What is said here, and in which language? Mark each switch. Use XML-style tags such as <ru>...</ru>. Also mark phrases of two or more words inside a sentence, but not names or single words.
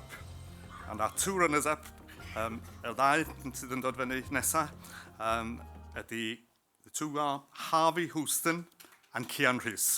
<en>And our 2 runners-up,</en> <cy>y ddau sydd yn dod fyny nesa,</cy> <en>the 2 are Harvey Houston and Cian Rhys.</en>